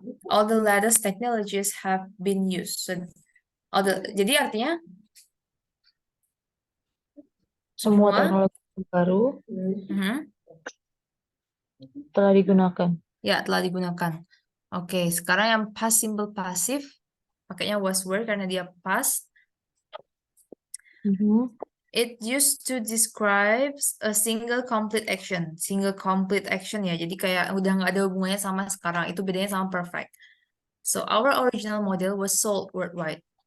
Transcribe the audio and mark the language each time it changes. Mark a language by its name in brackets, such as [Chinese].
[English] All the latest technologies have been used. [Indonesian] So, jadi artinya semua teknologi baru telah digunakan. Ya, telah digunakan. Oke, sekarang yang past simple passive pakainya was were karena dia past. [English] It used to describe a single complete action. Single complete action ya. [Indonesian] Jadi kayak udah nggak ada hubungannya sama sekarang. Itu bedanya sama perfect. [English] So our original model was sold worldwide.